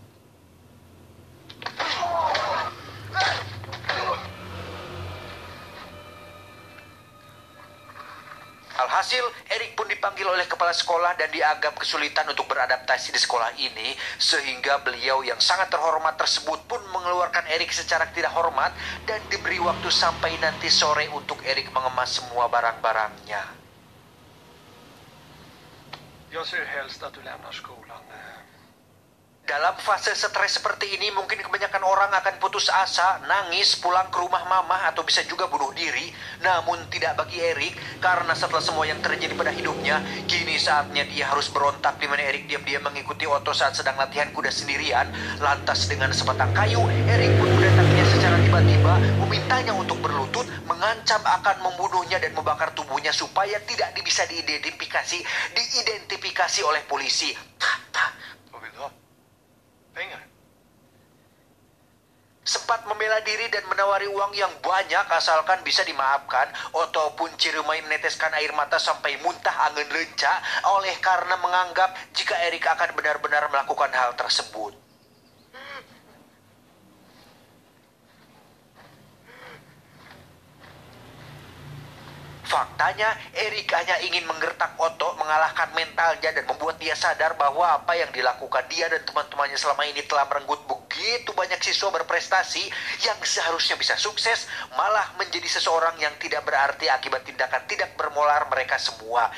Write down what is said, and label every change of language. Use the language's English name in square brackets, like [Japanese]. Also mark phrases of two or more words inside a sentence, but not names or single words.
[Indonesian] Alhasil, Eric pun dipanggil oleh kepala sekolah dan dianggap kesulitan untuk beradaptasi di sekolah ini, sehingga beliau yang sangat terhormat tersebut pun mengeluarkan Eric secara tidak hormat dan diberi waktu sampai nanti sore untuk Eric mengemas semua barang-barangnya. [Swedish] Jag ser helst att du lämnar skolan. [Indonesian] Dalam fase stres seperti ini, mungkin kebanyakan orang akan putus asa, nangis, pulang ke rumah mama, atau bisa juga bunuh diri. Namun tidak bagi Eric, karena setelah semua yang terjadi pada hidupnya, kini saatnya dia harus berontak, di mana Eric diam-diam mengikuti Otto saat sedang latihan kuda sendirian. Lantas dengan sebatang kayu, Eric pun mendatanginya secara tiba-tiba, memintanya untuk berlutut, mengancam akan membunuhnya dan membakar tubuhnya supaya tidak bisa diidentifikasi oleh polisi. [Swedish] Vad vill du ha? Pengar? [Indonesian] Sempat membela diri dan menawari uang yang banyak asalkan bisa dimaafkan, Otto pun ciremai meneteskan air mata sampai muntah angin lenca oleh karena menganggap jika Eric akan benar-benar melakukan hal tersebut. Faktanya, Eric hanya ingin menggertak Otto, mengalahkan mentalnya dan membuat dia sadar bahwa apa yang dilakukan dia dan teman-temannya selama ini telah merenggut begitu banyak siswa berprestasi yang seharusnya bisa sukses, malah menjadi seseorang yang tidak berarti akibat tindakan tidak bermoral mereka semua.